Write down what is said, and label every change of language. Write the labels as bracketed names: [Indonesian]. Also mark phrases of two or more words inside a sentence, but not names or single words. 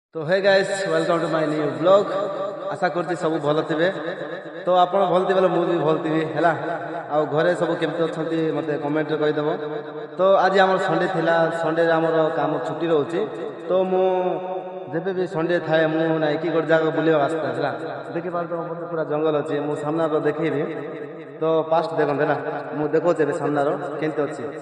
[English] तो hey guys welcome to my new blog. [Odia] आशा करছি ସବୁ ଭଲ ଥିବେ। तो ଆପଣ ଭଲ ଥିବେ ବୋଲେ ମୁଁ ବି ଭଲ ଥିବି ହେଲା। ଆଉ ଘରେ ସବୁ କେମିତି ଅଛନ୍ତି ମୋତେ କମେଣ୍ଟରେ କହିଦେବ। ତ ଆଜି ଆମର ସଣ୍ଡେ ଥିଲା, ସଣ୍ଡେରେ ଆମର କାମ ଛୁଟି ରହୁଛି। ତ ମୁଁ ଯେବେ ବି ସଣ୍ଡେ ଥାଏ ମୁଁ ନାଇଁ କି ଗୋଟେ ଜାଗା ବୁଲିବାକୁ ଆସିଥାଏ ହେଲା। ଦେଖିପାରୁଥିବ ମୋତେ ପୁରା ଜଙ୍ଗଲ ଅଛି, ମୁଁ ସାମ୍ନାର ଦେଖେଇବି। ତ ଫାଷ୍ଟ ଦେଖନ୍ତୁ ହେଲା, ମୁଁ ଦେଖଉଛି ଏବେ ସାମ୍ନାର କେମିତି ଅଛି।